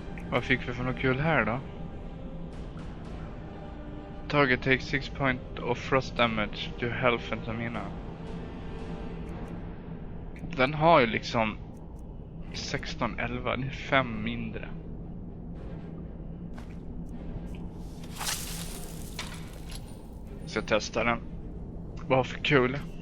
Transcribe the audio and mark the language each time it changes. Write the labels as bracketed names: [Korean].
[Swedish] Vad fick vi för något kul här då? [English] Target takes 6 point of frost damage to health and stamina. [Swedish] Den har ju liksom 16-11, det är 5 mindre. Så jag testar den. Vad för kul.